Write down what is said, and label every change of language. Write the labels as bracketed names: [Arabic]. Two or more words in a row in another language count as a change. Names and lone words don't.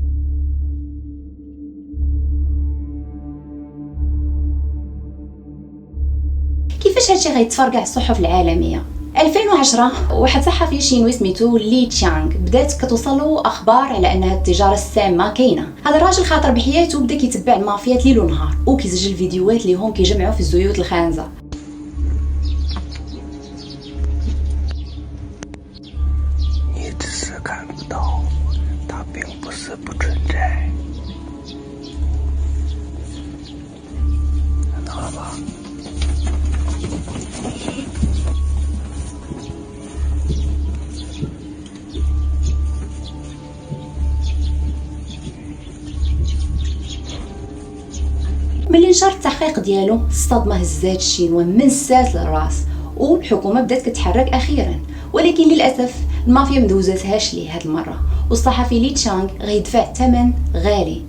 [Arabic] كيفاش هادشي غيتفرقع الصحف العالميه؟ 2010 واحد صحفي شينوي سميتو لي تشانغ بدات كتوصلو اخبار على ان التجاره السامه كاينه. هذا الراجل خاطر بحياته بدا كيتبع المافيات ليل ونهار وكيسجل فيديوهات ليهم كيجمعوا في الزيوت الخانزه. [Chinese] 你只是看不到道它并不是不存在，看到了吧？ [Arabic] ملي نشر التحقيق ديالو الصدمه هزات الشينوا من الساس للراس، والحكومه بدات كتحرك اخيرا، ولكن للاسف المافيا مدوزاتهاش ليه هاد المره، والصحفي لي تشانغ غيدفع ثمن غالي.